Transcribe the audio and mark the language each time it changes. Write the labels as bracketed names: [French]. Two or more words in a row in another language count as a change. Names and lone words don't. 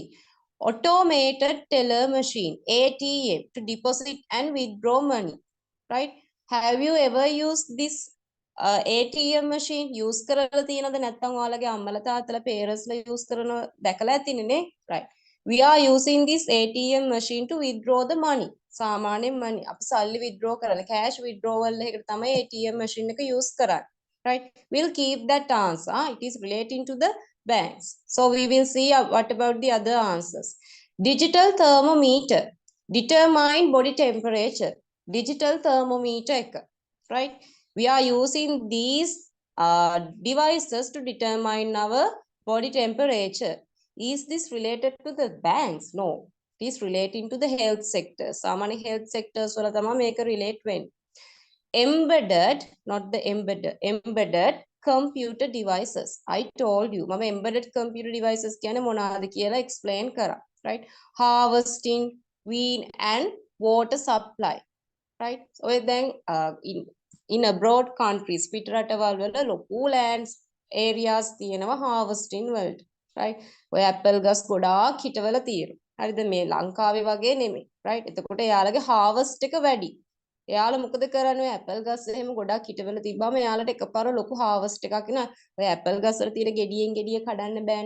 [English] Automated teller machine, ATM, to deposit and withdraw money. Right? Have you ever used this ATM machine [Sinhala] use කරලා තියෙනවද නැත්නම් ඔයාලගේ අම්මලා තාත්තලා parents ලා use කරන දැකලා ඇතිනේ නේ? [English] Right? We are using this ATM machine to withdraw the money. [Sinhala] සාමාන්‍ය money අපි සල්ලි withdraw කරන [English] cash withdrawal [Sinhala] එකකට තමයි [English] ATM machine [Sinhala] එක use කරන්නේ. [English] Right? We'll keep that answer. It is relating to the banks. So we will see what about the other answers. Digital thermometer. Determine body temperature. Digital thermometer. Right? We are using these devices to determine our body temperature. Is this related to the banks? No. It is relating to the health sector. [Sinhala] Samani [English] health sectors [Sinhala] වල තමයි මේක relate වෙන්නේ. [English] Embedded, not the embedded computer devices. I told you, [Sinhala] mama [English] embedded computer devices [Sinhala] කියන්නේ මොනවාද කියලා explain කරා. [English] Right? Harvesting, wean and water supply. Right? So then in abroad countries, [Sinhala] පිටරටවල් වල ලොකු [English] lands areas [Sinhala] තියෙනවා harvesting වලට. Right? ඔය apple ගස් ගොඩාක් හිටවල තියෙනවා. හරිද? මේ ලංකාවේ වගේ නෙමෙයි. Right? එතකොට යාළගේ harvest එක වැඩි. එයාලා මොකද කරන්නේ ඇපල් ගස් එහෙම ගොඩක් හිටවල තිබ්බම එයාලට එකපාර ලොකු harvest එකක් එනවා. ඔය ඇපල් ගස් වල තියෙන ගෙඩියෙන් ගෙඩිය කඩන්න බෑනේ.